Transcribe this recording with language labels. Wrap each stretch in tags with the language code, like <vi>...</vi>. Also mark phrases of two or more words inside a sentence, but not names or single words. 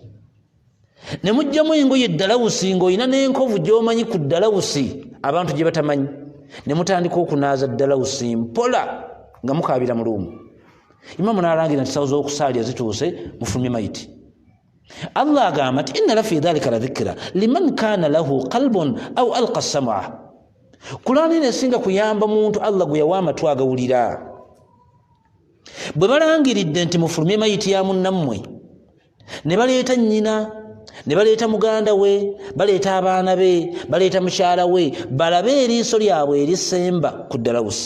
<lg>Ne mujjamu engoye Dalawusi ng'olina n'enkovu gy'omanyi ku Dalawusi abantu gye batamanyi. Ne mutandika okunaaza Dalawusi mpola nga mukaabira mu luumu. Imaamu n'alangira nti sawo z'okusaalya zituuse mufulumye mayiti. Allah agamba nti</lg> <ar>إن في ذلك لذكرى لمن كان له قلب أو ألقى السمع.</ar> <lg>Kulaani nesinga kuyamba muntu Allah gwe yawa amatu agawulira. Bwe balangiridde nti mufulumye mayiti ya munnammwe ne baleeta nnyina ne baleeta muganda we, baleeta abaana be, baleeta mukyala we, balabe eriiso lyabwe erisemba ku Dalawusi.</lg>